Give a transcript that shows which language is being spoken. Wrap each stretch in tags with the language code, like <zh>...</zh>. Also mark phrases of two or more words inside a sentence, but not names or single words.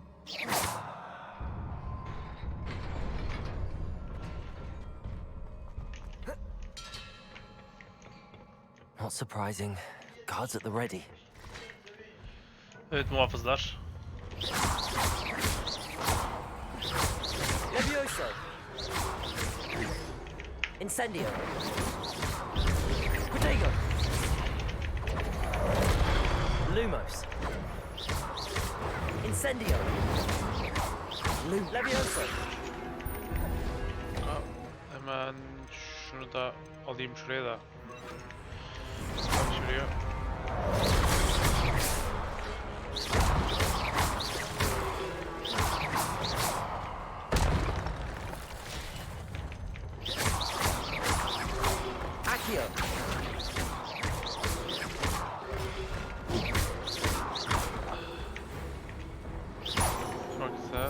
<en>Not surprising. Guards at the ready.</en> <tr>Evet muhafızlar.</tr> <la>Levioso. Incendio. Protego. Lumos. Incendio. Levioso.</la> <tr>Hemen şunu da alayım şuraya da. Şuraya.</tr> <la>Accio.</la> <tr>Çok güzel.</tr>